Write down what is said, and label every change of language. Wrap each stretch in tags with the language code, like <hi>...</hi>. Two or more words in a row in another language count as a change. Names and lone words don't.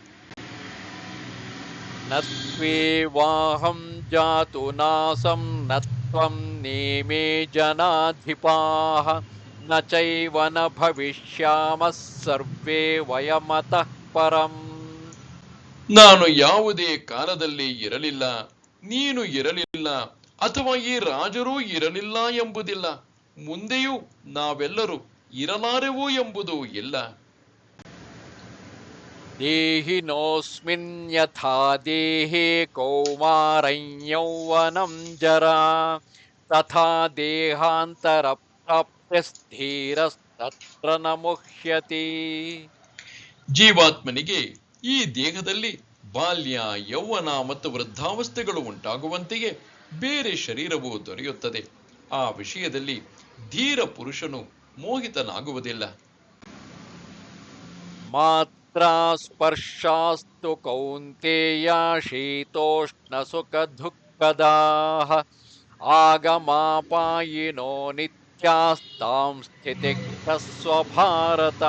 <sa>ನತ್ವೇವಾಹಂ ಜಾತು ನಾಸಂ ನತ್ವಂ ನೇಮೇ ಜನಾಧಿಪಾಃ ನ ಚೈವ ನ ಭವಿಷ್ಯಾಮಃ ಸರ್ವೇ ವಯಮತಃ ಪರಂ.</sa> <kn>ನಾನು ಯಾವುದೇ ಕಾಲದಲ್ಲಿ ಇರಲಿಲ್ಲ, ನೀನು ಇರಲಿಲ್ಲ, ಅಥವಾ ಈ ರಾಜರೂ ಇರಲಿಲ್ಲ ಎಂಬುದಿಲ್ಲ. ಮುಂದೆಯೂ ನಾವೆಲ್ಲರೂ ಇರಲಾರೆವು ಎಂಬುದು ಇಲ್ಲ.</kn> <sa>ದೇಹಿನೋಸ್ಮಿನ್ ಯಥಾ ದೇಹೇ ಕೌಮಾರಂ ಯೌವನಂ ಜರಾ ತಥಾ ದೇಹಾಂತರ ಪ್ರಾಪ್ತಿಸ್ಥಿರಸ್ತತ್ರ ನ ಮುಹ್ಯತಿ.</sa> <kn>ಜೀವಾತ್ಮನಿಗೆ ಈ ದೇಹದಲ್ಲಿ ಬಾಲ್ಯ, ಯೌವನ ಮತ್ತು ವೃದ್ಧಾವಸ್ಥೆಗಳು ಉಂಟಾಗುವಂತೆಯೇ ಬೇರೆ ಶರೀರವು ದೊರೆಯುತ್ತದೆ. ಆ ವಿಷಯದಲ್ಲಿ ಧೀರ ಪುರುಷನು ಮೋಹಿತನಾಗುವುದಿಲ್ಲ.</kn> <sa>ಮಾತ್ರ ಸ್ಪರ್ಶಾಸ್ತು ಕೌಂತೇಯ ಶೀತೋಷ್ಣ ಸುಖ ದುಃಖದಾಃ ಆಗಮಾಪಾಯಿನೋ ನಿತ್ಯಾಸ್ತಾಂ ಸ್ಥಿತಿಕ್ತಸ್ವ ಭಾರತ.</sa>